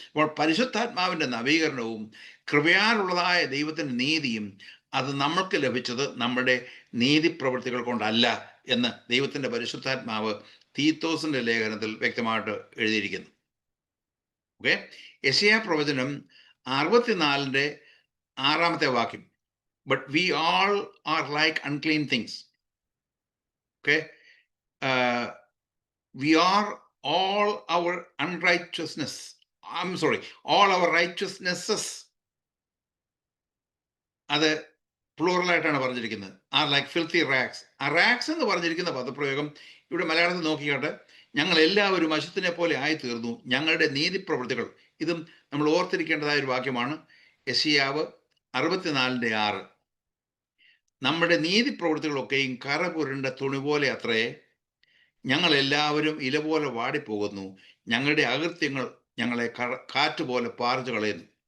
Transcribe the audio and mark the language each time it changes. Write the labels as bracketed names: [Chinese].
[Malayalam] അപ്പോൾ പരിശുദ്ധാത്മാവിൻ്റെ നവീകരണവും കൃപയാലുള്ളതായ ദൈവത്തിൻ്റെ നീതിയും അത് നമ്മൾക്ക് ലഭിച്ചത് നമ്മുടെ നീതിപ്രവൃത്തികൾ കൊണ്ടല്ല എന്ന് ദൈവത്തിൻ്റെ പരിശുദ്ധാത്മാവ് തീത്തോസിൻ്റെ ലേഖനത്തിൽ വ്യക്തമായിട്ട് എഴുതിയിരിക്കുന്നു. ഓക്കെ, യെശയ്യാ പ്രവചനം 64:6 വാക്യം, [English] But we all are like unclean things. Okay, we are all our unrighteousness, all our righteousnesses, [Malayalam] അത് പ്ലൂറലായിട്ടാണ് പറഞ്ഞിരിക്കുന്നത്. [English] Are like filthy rags. [Malayalam] ആ റാക്സ് എന്ന് പറഞ്ഞിരിക്കുന്ന പദപ്രയോഗം ഇവിടെ മലയാളത്തിൽ നോക്കിക്കാട്ട്, ഞങ്ങൾ എല്ലാവരും അശുദ്ധനെ പോലെ ആയിത്തീർന്നു, ഞങ്ങളുടെ നീതിപ്രവൃത്തികൾ. ഇതും നമ്മൾ ഓർത്തിരിക്കേണ്ടതായ ഒരു വാക്യമാണ്. യെശയ്യാവ് 64:6. നമ്മുടെ നീതിപ്രവൃത്തികളൊക്കെയും കറ പുരണ്ട തുണി പോലെ അത്രേ, ഞങ്ങൾ എല്ലാവരും ഇല പോലെ വാടിപ്പോകുന്നു, ഞങ്ങളുടെ അകൃത്യങ്ങൾ ഞങ്ങളെ കാറ്റുപോലെ പാറിച്ചു കളയുന്നു.